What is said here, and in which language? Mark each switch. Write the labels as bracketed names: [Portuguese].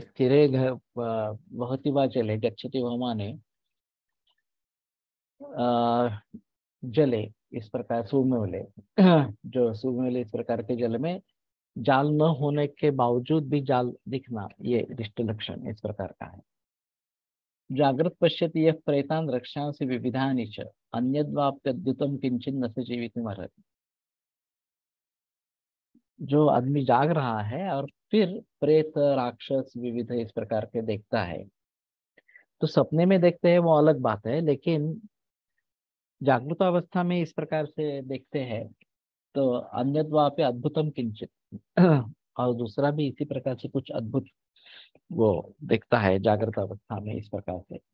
[Sanskrit] स्थिरे वहति वा जले गच्छति वमाने जले, [Hindi] इस प्रकार सुमिले, जो सुमिले इस प्रकार के जल में जाल न होने के बावजूद भी जाल दिखना, ये दृष्ट लक्षण इस प्रकार का है। [Sanskrit] जागृत पश्यति यः प्रेतान् रक्षांसि विविधानि च अन्यद्वाप्यद्भुतं किंचित् न स जीवितुमर्हति। [Hindi] जो आदमी जाग रहा है और फिर प्रेत राक्षस विविध इस प्रकार के देखता है, तो सपने में देखते हैं वो अलग बात है, लेकिन जागृत अवस्था में इस प्रकार से देखते हैं तो [Sanskrit] अन्यद्वाप्य अद्भुतम किंचित, [Hindi] और दूसरा भी इसी प्रकार से कुछ अद्भुत वो देखता है जागृत अवस्था में इस प्रकार से।